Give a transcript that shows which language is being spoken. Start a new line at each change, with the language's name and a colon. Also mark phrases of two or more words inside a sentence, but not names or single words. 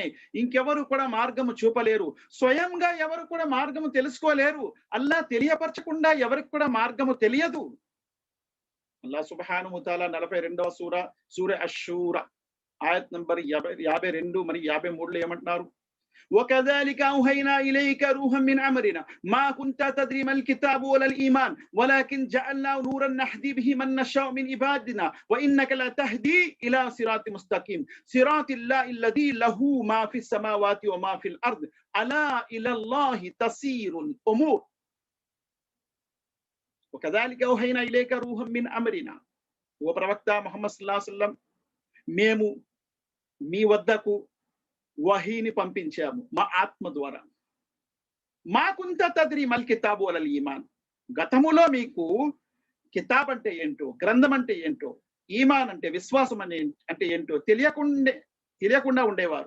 Telugu: ఇంకెవరు కూడా మార్గము చూపలేరు. స్వయంగా ఎవరు కూడా మార్గము తెలుసుకోలేరు. అల్లాహ్ తెలియపరచకుండా ఎవరికి కూడా మార్గము తెలియదు.
Arabic: الله سبحانه تعالى
Telugu: 42వ సూర అష్-షూరా ఆయత్ నంబర్ 52 మరియు 53లో ఏమంటున్నారు?
Arabic: وكذلك أوحينا إليك روحا من أمرنا ما كنت تدري ما الكتاب ولا الإيمان ولكن جعلناه نورا نهدي به من نشاء من عبادنا وإنك لتهدي إلى صراط مستقيم صراط الله الذي له ما في السماوات وما في الأرض ألا إلى الله تسير الأمور وكذلك أوحينا إليك روحا من أمرنا. وبركة محمد صلى الله عليه وسلم
Telugu: మేము మీ వద్దకు వహీని పంపించాము మా ఆత్మ ద్వారా.
Arabic: ما كنت تدري ما الكتاب ولا الإيمان.
Telugu: గతములో మీకు కితాబ్ అంటే ఏంటో, గ్రంథం అంటే ఏంటో, ఈమాన్ అంటే విశ్వాసం అంటే ఏంటో తెలియకుండా ఉండేవారు.